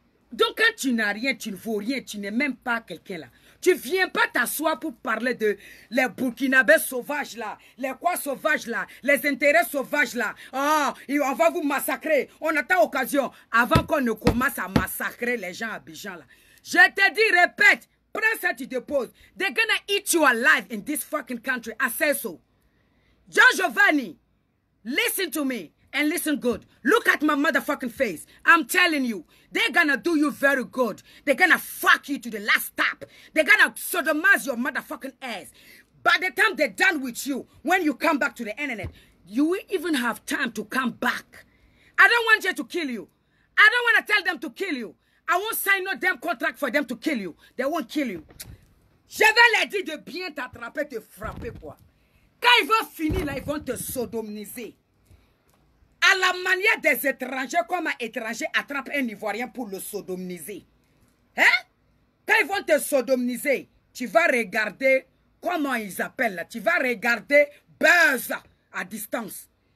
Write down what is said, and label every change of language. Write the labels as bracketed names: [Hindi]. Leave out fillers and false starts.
[French] Donc, quand tu n'as rien, tu ne vaux rien, tu n'es même pas quelqu'un, là. Tu ne viens pas t'asseoir pour parler de les Burkinabés sauvages là, les quoi sauvages là, les intérêts sauvages là. Ah, on va vous massacrer. On attend occasion avant qu'on ne commence à massacrer les gens à Abidjan là. Je te dis, répète, prends ça, tu te poses. [English] They're gonna eat you alive in this fucking country. I say so. John Giovanni, listen to me. And listen good. Look at my motherfucking face. I'm telling you, they're gonna do you very good. They're gonna fuck you to the last stop. They're gonna sodomize your motherfucking ass. By the time they're done with you, when you come back to the internet, you will even have time to come back. I don't want you to kill you. I don't want to tell them to kill you. I won't sign no damn contract for them to kill you. They won't kill you. [French] Je vais leur dire de bien t'attraper, te frapper, quoi. Quand ils vont finir là, ils vont te sodomiser. À la manière des étrangers, comme un étranger attrape un Ivoirien pour le sodomiser. Hein? Quand ils vont te sodomiser, tu vas regarder, comment ils appellent là, tu vas regarder buzz à distance.